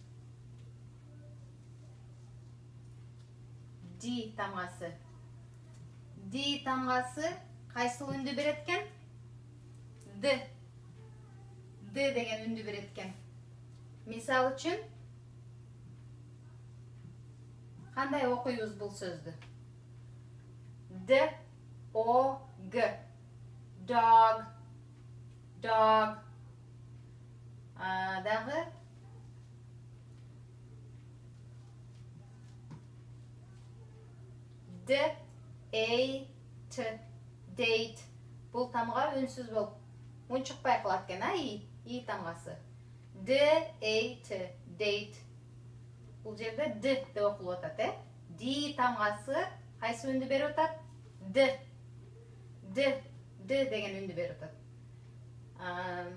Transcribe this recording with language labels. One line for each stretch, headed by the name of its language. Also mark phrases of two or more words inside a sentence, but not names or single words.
Kyrgyz: D тамгасы. D тамгасы кайсыл үндү берет экен? D. D деген үндү берет экен. Мисал үчүн, кандай окуйбуз бул сөздү?
English: D, O, G. Dog, dog.
Kyrgyz: Дагы D, A, T, date. Бул тамга үнсүз болуп, үн чыкпай калат экен, I тамгасы.
English: D, A, T, date.
Kyrgyz: Бул жерде D деп окулуп атат, D тамгасы кайсы үндү берип атат? D. D деген үндү берип атат.